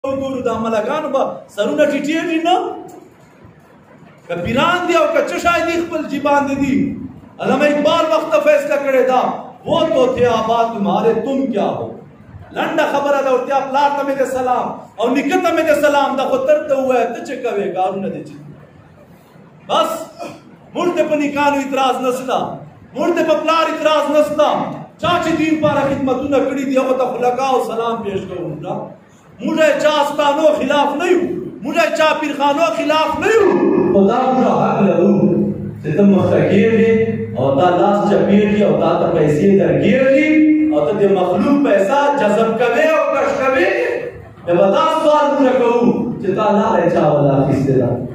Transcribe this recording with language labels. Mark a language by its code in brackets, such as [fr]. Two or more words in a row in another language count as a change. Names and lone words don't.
[ps] وګورو د عملګانو به سرونه ټیټېږي نه که پیران دي او که څه شی دي خپل جیبان دي علامہ اقبال وقت فیصلہ کړی دا [ur] وہ تو تھے آباد تمہارے تم کیا ہو [ps] لنډه خبره ده ورته پلار ته مې د سلام او نیکه ته مې د سلام دا خو ترته ووایه ته چې کوې کارونه دي چې بس موږ ته په نیکانو اعتراض نشته موږ ته په پلار اعتراض نشته چا چې دین پاره خدمتونه کړي دي هغه ته خلقا او سلام پیش کوو موږ چا استانو خلاف نه یو موږ چا پیرخانو خلاف نه یو خدا موږ حق لرو چې ته مخکېږي او تا لاس چپېږي او تا ته پیسې درګېږي او ته د مخلوق پیسہ جذب کوي او کش کوي دا ودا سوال موږ کوو چې تا لارې چا ولا اخیستې ده